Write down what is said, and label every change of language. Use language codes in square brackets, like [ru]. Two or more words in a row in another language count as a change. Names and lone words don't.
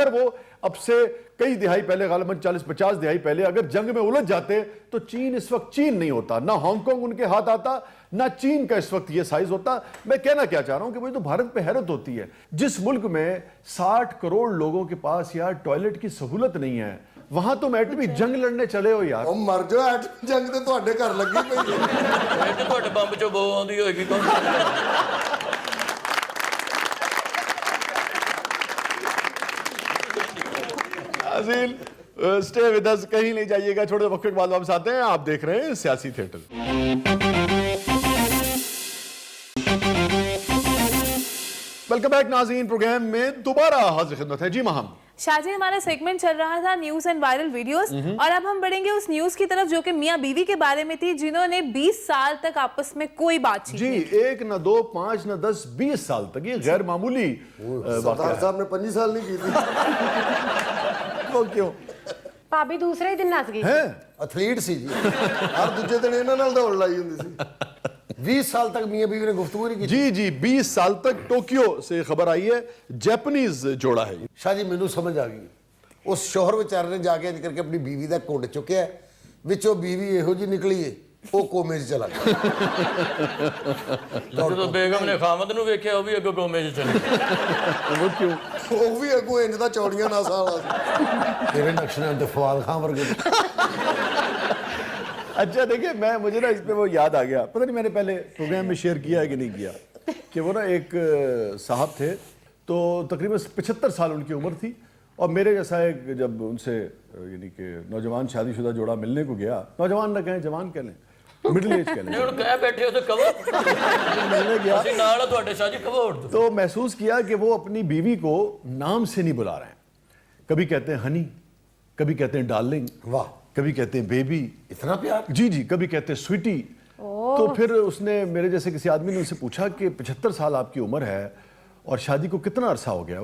[ur] اگر وہ اب سے کئی دہائی پہلے, غالباً 40-50 دہائی پہلے اگر جنگ میں الجھ جاتے تو چین اس وقت چین نہیں ہوتا, نہ ہانگ کانگ ان کے ہاتھ آتا, نہ چین کا اس وقت یہ سائز ہوتا. میں کہنا کیا چاہ رہا ہوں کہ مجھے تو بھارت پہ حیرت ہوتی ہے, جس ملک میں 60 کروڑ لوگوں کے پاس یار ٹوائلٹ کی سہولت نہیں ہے, وہاں تم ایٹمی جنگ لڑنے چلے ہو یار. [pa] او مر جو ایٹمی جنگ تے تواڈے گھر لگی پئی ہے. ਇਹ ਤੇ ਤੁਹਾਡੇ ਬੰਬ ਚੋਂ ਬੋ ਆਉਂਦੀ ਹੋਏਗੀ ਕੌਣ? [ur] عزیز [en] stay with us, [ur] کہیں نہیں جائیے گا, چھوٹے وقت کے بعد واپس آتے ہیں. آپ دیکھ رہے ہیں سیاسی تھیٹر. [en] welcome back [ur] ناظرین, پروگرام میں دوبارہ حاضر خدمت ہے. جی مہم شاہجی, ہمارا سیگمنٹ چل رہا تھا [en] news and viral videos, [ur] اور اب ہم بڑھیں گے اس نیوز کی طرف جو کہ میاں بیوی کے بارے میں تھی, جنہوں نے 20 سال تک آپس میں کوئی بات چیت جی, 1 نہ 2 5 نہ 10 20 سال تک. یہ غیر معمولی سردار صاحب نے 25 سال نہیں کی تھی. وہ کیوں [pa] ਭਾਬੀ ਦੂਸਰੇ ਹੀ ਦਿਨ ਨੱਸ ਗਈ. [ur] ہے؟ [pa] ایتھلیٹ سی جی. ہر دوجے دن انہاں نال دوڑ لائی ہوندی سی. [ur] 20 سال تک میاں بیوی نے گفتگو نہیں کی. جی جی 20 سال تک. ٹوکیو سے خبر آئی ہے, جیپنیز جوڑا ہے. [pa] شاہ جی مینوں سمجھ آ گئی, اس شوہر بیچارے نے جا کے کر کے اپنی بیوی دا کونڈ چکیا, وچوں بیوی ਇਹੋ ਜੀ ਨਿਕਲੀ ਏ, ਉਹ ਕੋਮੇ 'ਚ ਚਲਾ ਗਿਆ. ਜਦੋਂ ਬੇਗਮ ਨੇ ਖਾਮਦ ਨੂੰ ਵੇਖਿਆ ਉਹ ਵੀ ਅੱਗੋਂ ਕੋਮੇ 'ਚ ਚਲੇ ਗਿਆ. [ur] وہ کیوں؟ [pa] ਉਹ ਵੀ ਅੱਗੋਂ ਇੰਜ ਦਾ ਚੌੜੀਆਂ ਨਾਸਾਂ ਵਾਲਾ ਸੀ. تیرے نقش نے تو فواد خان ورگے. [ur] اچھا دیکھیں, مجھے نا اس پہ وہ یاد آ گیا, پتہ نہیں میں نے پہلے پروگرام میں شیئر کیا ہے کہ نہیں کیا, کہ وہ نا ایک صاحب تھے تو تقریباً 75 سال ان کی عمر تھی, اور میرے جیسا ایک جب ان سے یعنی کہ نوجوان شادی شدہ جوڑا ملنے کو گیا, نوجوان نہ کہیں جوان کہہ لیں, [en] middle age [ur] کہہ لیں, [pa] ਹੁਣ ਕਹਿ ਬੈਠੇ ਹੋ ਤੇ ਕਵੋ [ur] ملنے گیا [pa] ਅਸੀਂ ਨਾਲ ਆ ਤੁਹਾਡੇ ਸ਼ਾਹ ਜੀ ਕਵੋ ਉੜ [ur] تو محسوس کیا کہ وہ اپنی بیوی کو نام سے نہیں بلا رہے ہیں. کبھی کہتے ہیں ہنی, کبھی کہتے ہیں ڈارلنگ, واہ, کبھی کہتے ہیں بیبی, اتنا پیار. جی جی, کبھی کہتے ہیں سویٹی. تو پھر اس نے میرے جیسے کسی آدمی نے ان سے پوچھا کہ 75 سال آپ کی عمر ہے اور شادی کو کتنا عرصہ ہو گیا؟